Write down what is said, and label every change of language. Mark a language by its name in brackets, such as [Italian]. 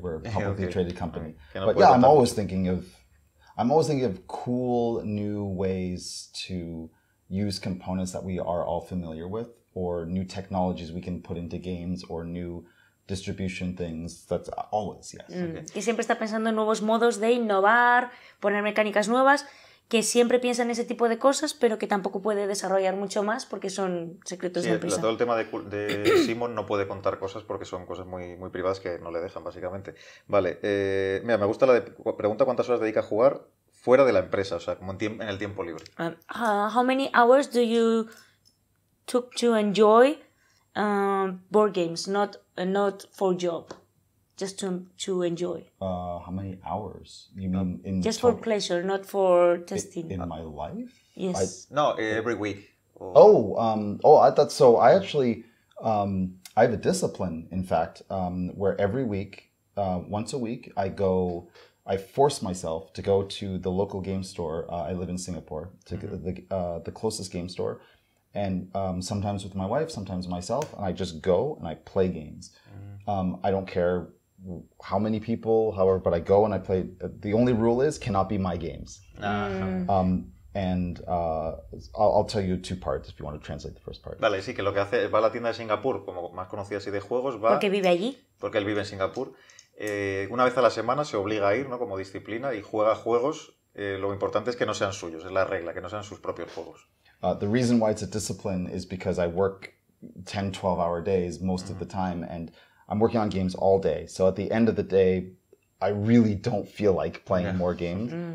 [English] We're a publicly traded company. But yeah, I'm always thinking of cool new ways to use components that we are all familiar with, or new technologies we can put into games, or new distribution things. That's always, yes. [Spanish] Que siempre está pensando en nuevos modos de innovar, poner mecánicas nuevas, que siempre piensa en ese tipo de cosas, pero que tampoco puede desarrollar mucho más porque son secretos de empresa. Todo el tema de Simon no puede contar cosas porque son cosas muy, muy privadas que no le dejan, básicamente. Vale, mira, me gusta pregunta cuántas horas dedica a jugar fuera de la empresa, o sea, como en el tiempo libre. [English] How many hours do you took to enjoy board games, not for job, just to enjoy? How many hours? You mean in just for pleasure, not for testing? In my life? Yes. No, every week. I thought so. I actually, I have a discipline, in fact, where every week, once a week, I force myself to go to the local game store. I live in Singapore, to the closest game store. And sometimes with my wife, sometimes myself, and I just go and I play games. I don't care how many people, however, but I go and I play. The only rule is cannot be my games. And I'll tell you 2 parts if you want to translate the first part. [Spanish] Vale, sí, que lo que hace, va a la tienda de Singapur, como más conocida así de juegos, va... Porque vive allí. Porque él vive en Singapur. Una vez a la semana se obliga a ir, ¿no? Como disciplina, y juega juegos. Lo importante es que no sean suyos, es la regla, que no sean sus propios juegos. [English] The reason why it's a discipline is because I work 10, 12-hour days most of the time, and I'm working on games all day. So at the end of the day, I really don't feel like playing more games.